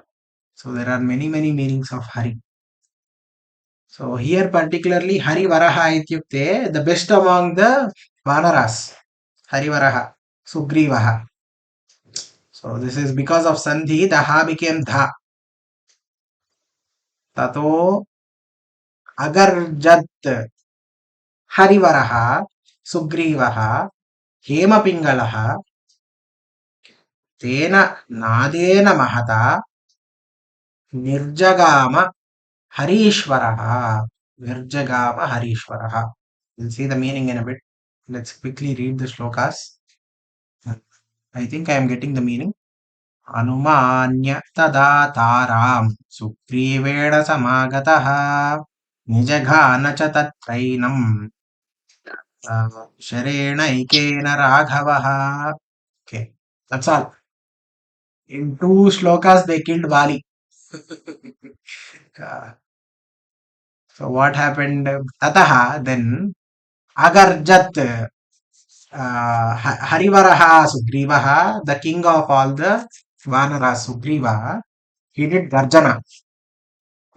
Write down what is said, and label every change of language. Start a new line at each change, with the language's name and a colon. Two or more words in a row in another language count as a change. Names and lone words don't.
English: So there are many meanings of Hari. So here particularly
Sanskrit: हरि वरः इत्युक्ते,
English: the best among the Vanaras.
Sanskrit: हरि वरः, सुग्रीवः.
English: So this is because of Sandhi, the Ha became Dha.
Sanskrit: ततो अगर्जत् हरिवरः, सुग्रीवः, हेमपिङ्गलः, तेन नादेन महता, निर्जगाम हरीश्वरः. निर्जगाम हरीश्वरः.
English: We'll see the meaning in a bit. Let's quickly read the shlokas. I think I am getting the meaning.
Sanskrit: अनुमान्य तदा तारां सुग्रीवेण समागतः निजघान च तत्रैनं शरेणैकेन राघवः.
English: Okay, that's all. In 2 shlokas they killed Bali. So what happened?
Sanskrit: ततः, then अगर्जत् हरिवरः सुग्रीवः,
English: the king of all the Vanaras, Sugriva, he did Garjana.